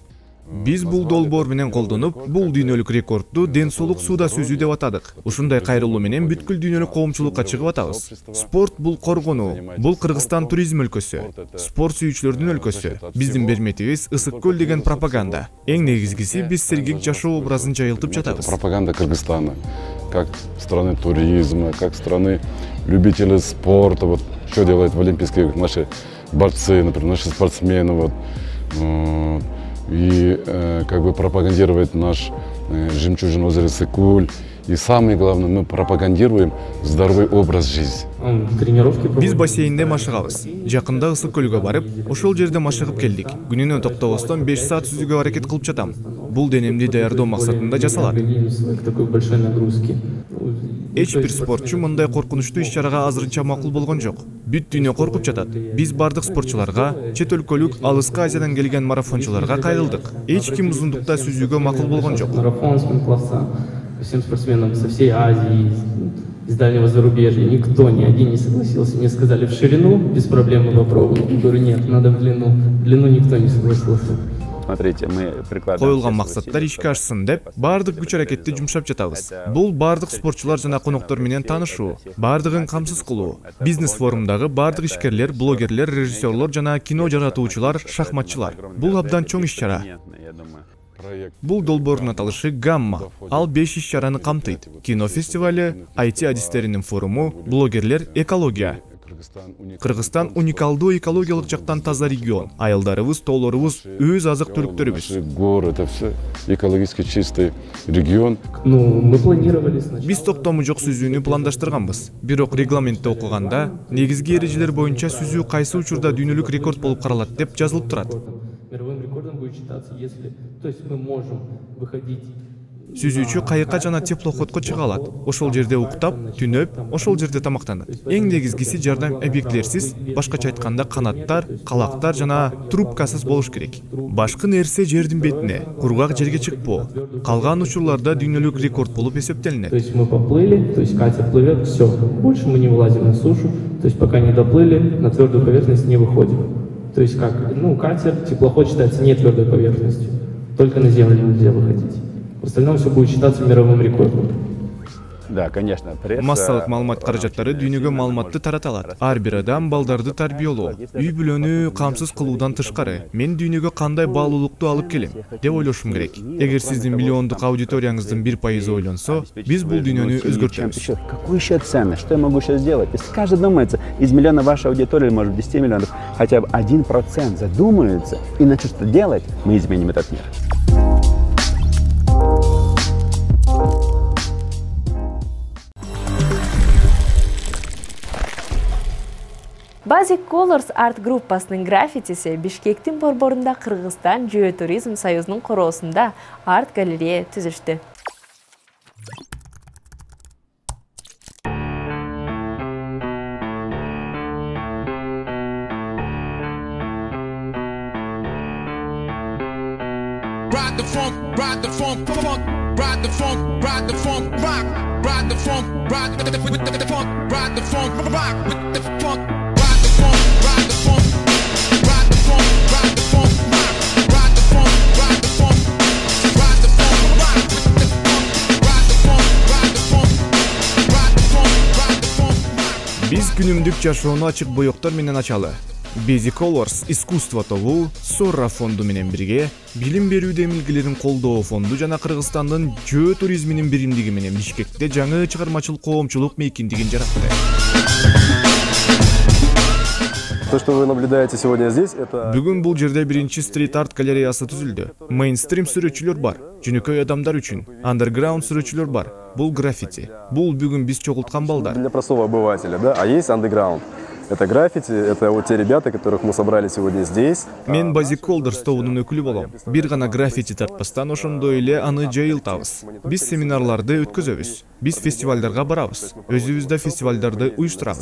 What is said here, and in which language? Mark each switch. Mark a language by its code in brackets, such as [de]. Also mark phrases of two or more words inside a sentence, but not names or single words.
[ky] Биз бул долбоор менен колдонуп, бул дүйнөлүк рекордду ден соолук сууда сүзүү деп атадык. Ушундай кайрылуу менен бүткүл дүйнөлүк коомчулукка чыгып атабыз. Спорт бул коргонуу, бул Кыргызстан туризм өлкөсү, спорт сүйүүчүлөрдүн өлкөсү. Биздин берметибиз ысык көл деген пропаганда. Эң негизгиси биз сергек жашоо образын жайылтып жатабыз. [ru] Пропаганда Кыргызстана, как страны туризма, как страны любителей спорта, вот что делают в Олимпийских наши борцы, например, наши спортсмены, вот, и как бы пропагандировать наш жемчужин озеро Ысык-Көл. И самое главное, мы пропагандируем здоровый образ жизни. [ky] Биз бассейнде машыгабыз. Жакында Ысык-Көлгө барып, ошол жерде машыгып келдик. Күнүнө токтобостон 5 саат сүзүүгө аракет кылып жатам. Бул денемди даярдоо максатында жасалат. Эч бир спортчу мындай коркунучтуу иш-чарага азырынча макул болгон жок. Бүт дүйнө коркуп жатат. Биз бардык спортчуларга, чет өлкөлүк, алыскы Азиядан келген марафончуларга кайрылдык. Эч ким узундукта сүзүүгө макул болгон жок. [ru] Всем спортсменам со всей Азии, из дальнего зарубежья, никто, ни один не согласился. Мне сказали в ширину, без проблем мы попробуем. Я говорю, нет, надо в длину. В длину никто не согласился. [ky] Коюлган максаттар ишке ашсын деп, бардык күч аракетти жумшап жатабыз. Бул бардык спортчулар жана коноктор менен таанышуу, бардыгын камсыз кылуу. Бизнес форумдагы бардык ишкерлер, блогерлер, режиссерлор жана кино жаратуучулар, шахматчылар. Бул абдан чоң иш-чара. Бул долбоордун аталышы Гамма. Ал 5 иш-чараны камтыйт. Кино фестивали, IT адистеринин форуму, блогерлер, экология. Кыргызстан уникалдуу экологиялык жактан таза регион. Айылдарыбыз, тоолорубуз, өз азык-түлүктөрүбүз. [ru] Город, это все экологически чистый регион. Мы планировали сначала. [ky] Биз токтому жок сүзүүнү пландаштырганбыз. Бирок регламентти окуганда негизги эрежелер боюнча сүзүү кайсы учурда дүйнөлүк рекорд болуп каралат деп жазылып турат. [ru] Мировым рекордом будет считаться, если, то есть мы можем выходить [ky] Сүзүүчү кайыкка жана теплоходко чыга алат. Ошол жерде уктап, түнөп, ошол жерде тамактанат. Эң негизгиси жардам объектилерсиз, башкача айтканда канаттар, калактар жана трубкасыз болуш керек. Башкы нерсе жердин бетине, кургак жерге чыкпоо. Калган учурларда дүйнөлүк рекорд болуп эсептелинет. [ru] То есть мы поплыли, то есть катер плывет, все. Больше мы не вылазим на сушу, то есть пока не доплыли, на твердую поверхность не выходим. То есть как, катер, теплоход считается не твердой поверхностью. Только на землю нельзя выходить. В остальном все будет считаться мировым рекордом. Да, конечно. [ky] Массалык маалымат каражаттары дүйнөгө маалыматты тарата алат. Ар бир адам балдарды тарбиялоо, үй бүлөнү камсыз кылуудан тышкары мен дүйнөгө кандай баалуулукту алып келем деп ойлошум керек. Эгер сиздин миллиондук аудиторияңыздын 1% ойлонсо, биз бул дүйнөнү өзгөртөбүз. [ru] Какую еще ценность? Что я могу сейчас сделать? Если каждый думается, из миллиона вашей аудитории, может 10 миллионов, хотя бы 1% задумаются и начнут что делать, мы изменим этот мир. [ky] Basic Colors Art группасынын граффитиси Бишкектин борборунда Кыргызстан Geotourism союзунун короосунда арт-галерея түзүштү. [en] Ride the funk, ride the funk, funk, ride the funk, ride the funk, rock, ride the funk, ride the funk, ride the funk, rock with the funk, ride the funk, ride the funk, ride the funk, ride the funk, rock, ride the funk, ride the funk, ride the funk, rock with the funk, ride the funk, ride the funk, ride the funk, ride the funk. [ky] Биз күнүмдүк жашоону ачык боёктор менен ачалы. Basic Colors искусство тобу Сорра фонду менен бирге билим берүү демилгелерин колдоо фонду жана Кыргызстандын Geotourism'нин биримдиги менен Бишкекте жаңы чыгармачылык коомчулук мейкиндигин жаратты. [ru] То, что вы наблюдаете сегодня здесь, это... [ky] Бүгүн бул жерде биринчи стрит-арт галереясы түзүлдү. Мейнстрим сүрөтчүлөр бар, жөнөкөй адамдар үчүн. Андерграунд сүрөтчүлөр бар. Бул граффити. Бул бүгүн биз чогулткан балдар. [ru] Для простого обывателя, да? А есть андеграунд. Это граффити, это вот те ребята, которых мы собрали сегодня здесь. [ky] Мен Basic Colors тобунун өкүлү болом. Бир гана граффити тартпастан ошондой эле аны жайылтабыз. Биз семинарларды өткөзөбүз. Биз фестивалдарга барабыз. Өзүбүз да фестивалдарды уюштурабыз.